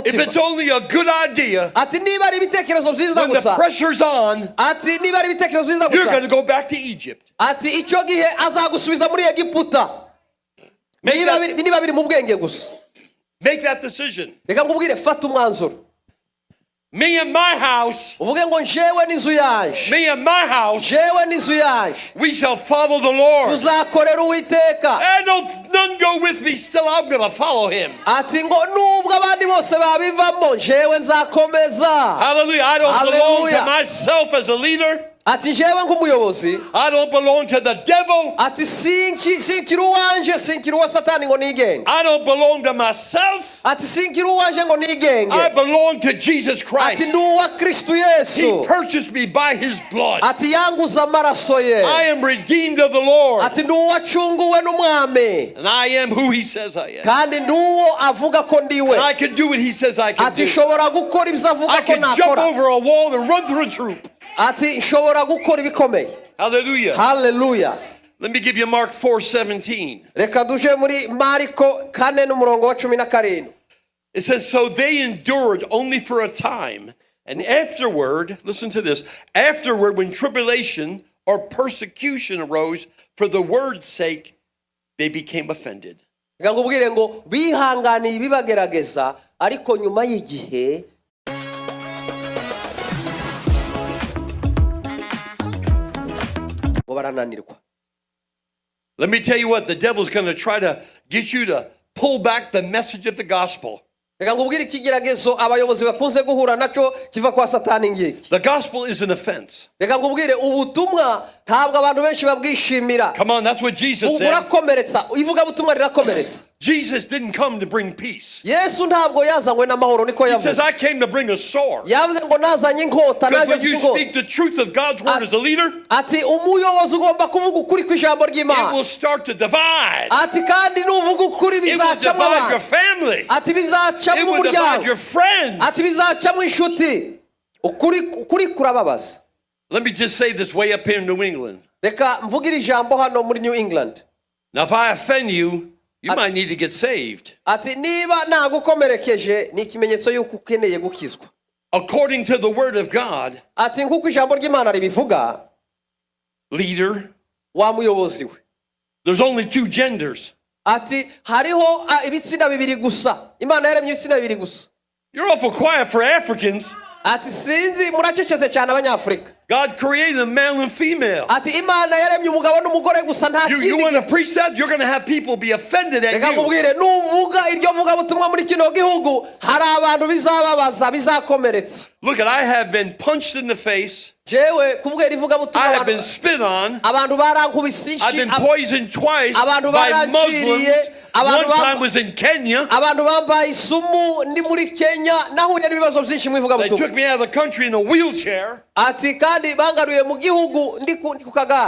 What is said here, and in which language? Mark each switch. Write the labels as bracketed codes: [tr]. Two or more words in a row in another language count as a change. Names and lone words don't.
[en] If [rw] mutima. [en] it's only a good idea, [rw] Ati niba ari ibitekerezo byiza [en] when the [rw] gusa. [en] pressure's on, [rw] Ati niba ari ibitekerezo byiza [en] you're going [rw] gusa. [en] to go back to Egypt. [rw] Ati icyo gihe azagusubiza muri Egiputa. Niba biri mu bwenge gusa. [en] Make that decision. [rw] Reka ngubwire fata umwanzuro. [en] Me and my house, [rw] Uvuge ngo njewe n'inzu yanje. [en] me and my house, [rw] Jewe n'inzu yanje. [en] we shall follow the Lord. [rw] Tuzakorera Uwiteka. [en] And none go with me, still I'm going to follow him. [rw] Ati ngo nubwo abandi bose babivamo jewe nzakomeza. [en] Hallelujah. I don't belong to [rw] Hallelujah. [en] myself as a leader. [rw] Ati jewe nk'umuyobozi. [en] I don't belong to the devil. [rw] Ati sinkiri uwanje sinkiri uwa Satani ngo nigenge. [en] I don't belong to myself. [rw] Ati sinkiri uwanje ngo nigenge. [en] I belong to Jesus Christ. [rw] Ati ndi uwa Kristo Yesu. [en] He purchased me by his blood. [rw] Ati yanguza amaraso ye. [en] I am redeemed of the Lord. [rw] Ati ndi uwacunguwe n'umwami. [en] And I am who he says I am. [rw] Kandi ndi uwo avuga ko ndiwe. [en] And I can do what he says I can [rw] Ati [en] do. [rw] nshobora gukora ibyo avuga [en] I [rw] ko [en] can jump [rw] nakora. [en] over a wall and run through a troop. [rw] Ati nshobora gukora ibikomeye. [en] Hallelujah. [rw] Hallelujah. [en] Let me give you Mark 4:17. [rw] Reka duje muri Mariko 4 n'umurongo wa 17. [en] It says, so they endured only for a time. And afterward, listen to this, afterward when tribulation or persecution arose for the word's sake, they became offended. [rw] Reka ngubwire ngo bihanganiye ibibagerageza ariko nyuma y'igihe barananirwa. [en] Let me tell you what, the devil's going to try to get you to pull back the message of the gospel. [rw] Reka ngubwire ikigeragezo abayobozi bakunze guhura naco kiva kwa Satani ngiki. [en] The gospel is an offense. [rw] Reka ngubwire ubutumwa ntabwo abantu benshi babwishimira. [en] Come on, that's what Jesus said. [rw] Burakomeretsa, ivuga butumwa rirakomeretsa. [en] Jesus didn't come to bring peace. [rw] Yesu ntabwo yazanywe n'amahoro niko [en] He says, [rw] yavuze. [en] I came to bring a sword. [rw] Yavuze ngo nazanye inkota [en] Because [rw] naje [en] when you [rw] mfite [en] speak [rw] inkota. [en] the truth of God's word as a leader, [rw] Ati umuyobozi ugomba kuvuga ukuri kw'ijambo [en] it [rw] ry'Imana. [en] will start to divide. [rw] Ati kandi nuvuga ukuri [en] It will [rw] bizacamo [en] divide your [rw] abantu. [en] family. [rw] Ati [en] It [rw] bizacamo [en] will divide [rw] umuryango. [en] your friends. [rw] Ati bizacamo inshuti. Ukuri kurababaza. [en] Let me just say this way up here in New England. [rw] Reka mvugire ijambo hano muri New England. [en] Now, if I offend you, you might need to get saved. [rw] Ati niba nagukomerekeje ni ikimenyetso yuko ukeneye gukizwa. [en] According to the word of God, [rw] Ati nkuko ijambo ry'Imana ribivuga, [en] leader, [rw] wa muyobozi we. [en] there's only two genders. [rw] Ati hariho ibitsina bibiri gusa. Imana yaremye ibitsina bibiri gusa. [en] You're awful quiet for Africans. [rw] Ati sinzi muracecetse cyane abanyafrika. [en] God created a male and female. [rw] Ati Imana yaremye umugabo n'umugore gusa nta [en] You [rw] kindi. [en] want to preach that? You're going to have people be offended at [rw] Reka [en] you. [rw] mubwire nuvuga iryo vuga butumwa muri kino gihugu hari abantu bizababaza bizakomeretsa. [en] Look, I have been punched in the face. [rw] Jewe kubwira ivuga butumwa [en] I have been spit on. [rw] abantu barankubise [en] I've been [rw] ishi. [en] poisoned twice [rw] Abantu [en] by [rw] baranciriye, [en] Muslims. One [rw] abantu [en] time was in Kenya. [rw] Abantu bambaye isumu ndi muri Kenya nahuye n'ibibazo byinshi mu ivuga [en] They [rw] butumwa. [en] took me out of the country in a wheelchair. [rw] Ati kandi bangaruye mu gihugu ndi ku kagari.